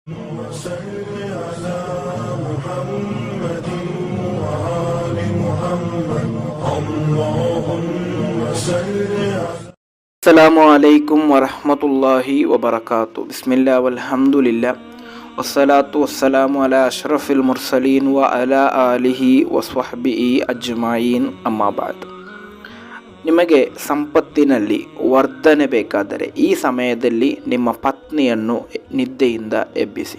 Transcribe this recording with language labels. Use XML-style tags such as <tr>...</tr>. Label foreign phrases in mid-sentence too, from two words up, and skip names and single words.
<ar>وصل على محمد وآل محمد اللهم صل على السلام عليكم ورحمة الله وبركاته. بسم الله والحمد لله والصلاة والسلام على أشرف المرسلين وعلى آله وصحبه أجمعين أما بعد.</ar> <kn>ನಿಮಗೆ ಸಂಪತ್ತಿನಲ್ಲಿ ವರ್ಧನೆ ಬೇಕಾದರೆ ಈ ಸಮಯದಲ್ಲಿ ನಿಮ್ಮ ಪತ್ನಿಯನ್ನು ನಿದ್ದೆಯಿಂದ ಎಬ್ಬಿಸಿ.</kn>